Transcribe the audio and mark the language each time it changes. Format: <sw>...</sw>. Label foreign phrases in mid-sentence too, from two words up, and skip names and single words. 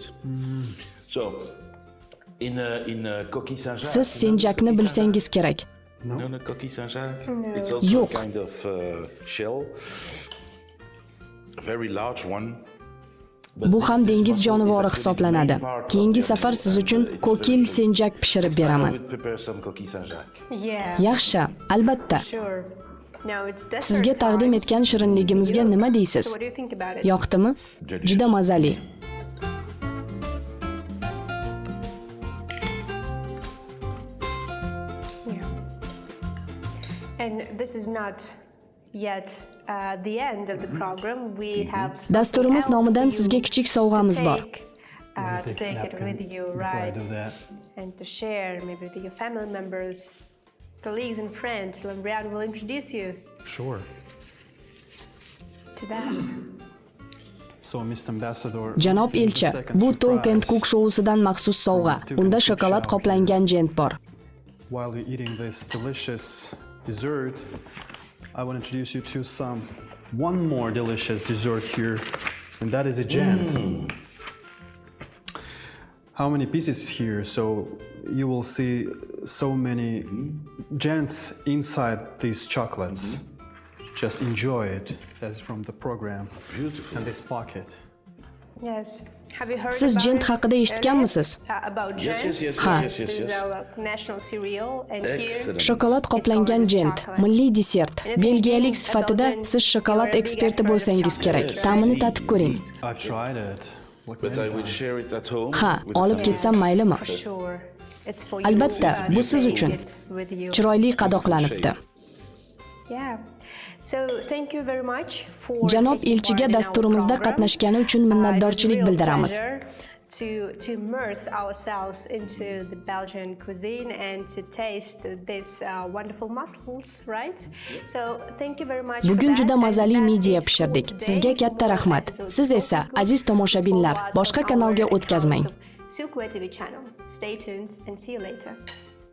<en>So in coquille Saint-Jacques.</en> <uz>Siz senjakni bilsangiz kerak.</uz> <en>No, coquille Saint-Jacques. It's also</en> <uz>Yo'q.</uz> <en>a kind of shell, a very large one.</en> <uz>Bu ham dengiz jonivori hisoblanadi. Keyingi safar siz uchun kokil senjak pishirib beraman.</uz> <en>Yeah.</en> <uz>Yaxshi, albatta.</uz> <en>Sure. Now it's dessert</en> <uz>Sizga taqdim</uz> <en>time.</en> <uz>etgan shirinligimizga nima deysiz?</uz> <en>So what do you think about it?</en> <uz>Yoqdimi? Juda mazali.</uz> <en>Yeah. And this is not yet the end of the program. We have</en> <uz>Dasturimiz nomidan sizga kichik sovg'amiz bor.</uz> <en>to take it with you, Before I right? do that. And to share maybe with your family members, colleagues and friends. Lambrian will introduce you Sure. to that. So, Mr. Ambassador,</en> <uz>Janob elchi, bu Talk&Cook shousidan maxsus sovg'a. Unda shokolad qoplangan jent bor.</uz> <en>while you're eating this delicious dessert, I want to introduce you to one more delicious dessert here, and that is a jam. How many pieces here? So you will see so many gems inside these chocolates. Just enjoy it. That's from the program. Beautiful. And this pocket. Yes. Have you heard</en> <uz>Siz</uz> <en>about</en> <uz>jent</uz> <en>it</en> <uz>haqida eshitganmisiz?</uz> <en>About Yes, jent? yes. This is our national cereal, and Excellent.</en> <uz>Shokolad qoplangan jent, milliy desert. Belgiyalik sifatida siz shokolad eksperti bo'lsangiz kerak. Ta'mini tatib ko'ring.</uz> <en>I've tried it. But I will share it at home.</en> <uz>Ha,</uz> <en>with the</en> <uz>olib</uz> <en>family.</en> <uz>ketsam maylimi?</uz> <en>for sure, it's for</en> <uz>Albatta,</uz> <en>you.</en> <uz>bu</uz> <en>to</en> <uz>siz</uz> <en>take</en> <uz>uchun.</uz> <en>it with you.</en> <uz>Chiroyli qadoqlanibdi.</uz> <en>Yeah. So thank you very much for</en> <uz>Janob</uz> <en>taking</en> <uz>elchiga</uz> <en>part in our</en> <uz>dasturimizda</uz> <en>program.</en> <uz>qatnashgani uchun minnatdorchilik</uz> <en>It was a real</en> <uz>bildiramiz.</uz> <en>pleasure to immerse ourselves into the Belgian cuisine and to taste this wonderful mussels, right? So thank you very much.</en> <uz>Bugun juda mazali midye pishirdik. Sizga katta rahmat. Siz esa, aziz tomoshabinlar, boshqa kanalga o'tkazmang.</uz> <en>Silkway TV channel. Stay tuned and see you later.</en>